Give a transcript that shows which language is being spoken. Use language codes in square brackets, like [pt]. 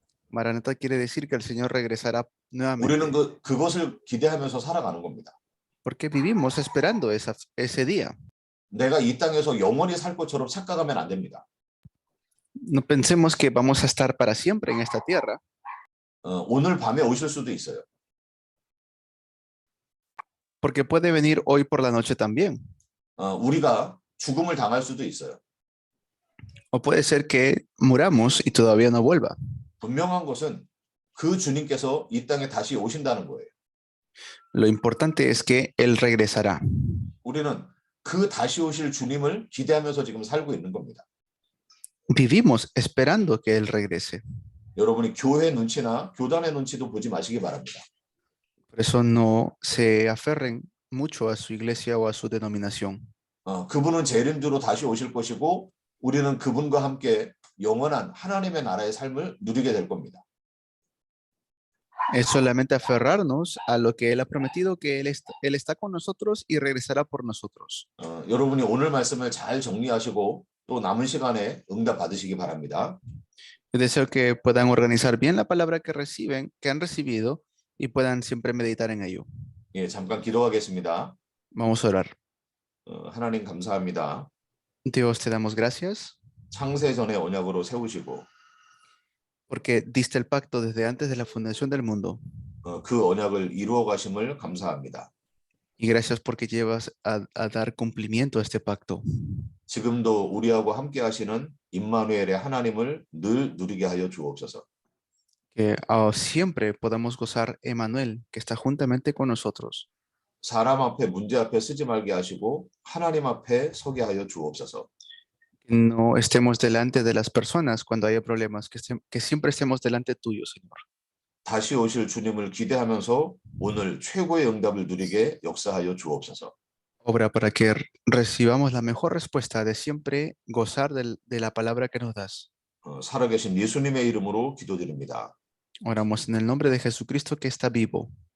[es] Maranatha quiere decir que el Señor regresará nuevamente. [ko] 우리는 그것을 기대하면서 살아가는 겁니다. [es] Porque vivimos esperando ese día. [ko] 내가 이 땅에서 영원히 살 것처럼 착각하면 안 됩니다. [es] No pensemos que vamos a estar para siempre en esta tierra. [ko] 오늘 밤에 오실 수도 있어요. [es] Porque puede venir hoy por la noche también. [ko] 우리가 죽음을 당할 수도 있어요. [es] O puede ser que muramos y todavía no vuelva. [ko] 분명한 것은 그 주님께서 이 땅에 다시 오신다는 거예요. [es] Lo importante es que Él regresará. [ko] 우리는 그 다시 오실 주님을 기대하면서 지금 살고 있는 겁니다. [es] Vivimos esperando que Él regrese. [ko] 여러분이 교회 눈치나 교단의 눈치도 보지 마시기 바랍니다. [es] Por eso no se aferren mucho a su iglesia o a su denominación. [ko] 그분은 재림주로 다시 오실 것이고 우리는 그분과 함께 영원한 하나님의 나라의 삶을 누리게 될 겁니다. [es] Es solamente aferrarnos a lo que Él ha prometido, que Él está con nosotros y regresará por nosotros. [ko] 여러분이 오늘 말씀을 잘 정리하시고 또 남은 시간에 응답 받으시기 바랍니다. [es] Yo deseo que puedan organizar bien la palabra que han recibido y puedan siempre meditar en ello. [ko] 예, 잠깐 기도하겠습니다. [es] Vamos a orar. [ko] 하나님 감사합니다. [es] Dios, te damos gracias [ko] 창세 전에 언약으로 세우시고 [es] porque diste el pacto desde antes de la fundación del mundo. [ko] 그 언약을 이루어 가심을 감사합니다. [es] Y gracias porque llevas a dar cumplimiento a este pacto. [ko] 지금도 우리하고 함께 하시는 임마누엘의 하나님을 늘 누리게 하여 주옵소서. [es] Que siempre podamos gozar Emmanuel, que está juntamente con nosotros. [ko] 사람 앞에 문제 앞에 쓰지 말게 하시고 하나님 앞에 서게 하여 주옵소서. [es] No estemos delante de las personas cuando haya problemas, que siempre estemos delante tuyo, Señor. [ko] 다시 오실 주님을 기대하면서 오늘 최고의 응답을 누리게 역사하여 주옵소서. [es] Obra para que recibamos la mejor respuesta de siempre gozar de la palabra que nos das. [ko] 살아계신 예수님의 이름으로 기도드립니다. [es] Oramos en el nombre de Jesucristo que está vivo.